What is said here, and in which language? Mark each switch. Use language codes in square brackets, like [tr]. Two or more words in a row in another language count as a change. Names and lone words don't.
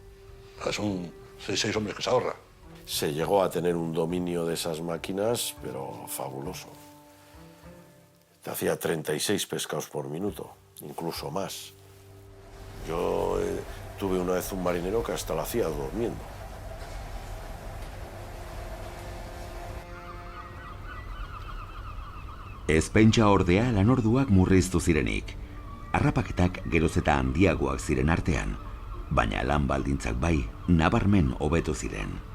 [es] Son 6 hombres que se ahorra. Se llegó a tener un dominio de esas máquinas, pero fabuloso. Te hacía 36 pescados por minuto, incluso más. Yo tuve una vez un marinero que hasta lo hacía durmiendo. [eu] Ez pentsa ordea lanorduak murriztu zirenik. Harrapaketak geroz eta handiagoak ziren artean, baina lan baldintzak bai, nabarmen hobetu ziren.